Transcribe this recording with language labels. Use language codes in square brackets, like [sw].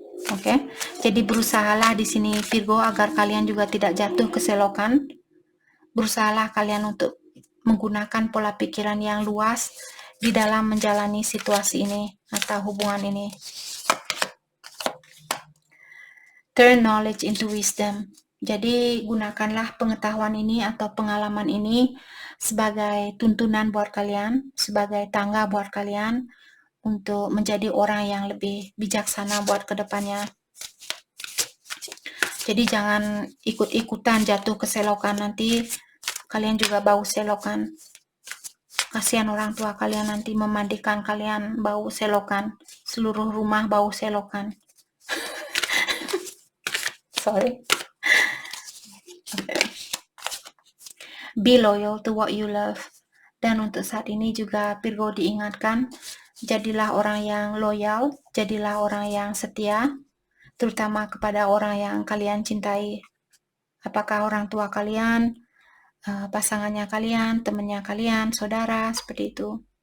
[id] Oke, jadi berusahalah di sini Virgo agar kalian juga tidak jatuh ke selokan. Berusahalah kalian untuk menggunakan pola pikiran yang luas di dalam menjalani situasi ini atau hubungan ini. [en] Turn knowledge into wisdom. [id] Jadi gunakanlah pengetahuan ini atau pengalaman ini sebagai tuntunan buat kalian, sebagai tangga buat kalian untuk menjadi orang yang lebih bijaksana buat kedepannya. Jadi jangan ikut-ikutan jatuh ke selokan, nanti kalian juga bau selokan. Kasihan orang tua kalian nanti memandikan kalian bau selokan, seluruh rumah bau selokan. [en] Sorry. Okay. Be loyal to what you love. [id] Dan untuk saat ini juga Virgo diingatkan, jadilah orang yang loyal, jadilah orang yang setia, terutama kepada orang yang kalian cintai. Apakah orang tua kalian, pasangannya kalian, temannya kalian, saudara, seperti itu.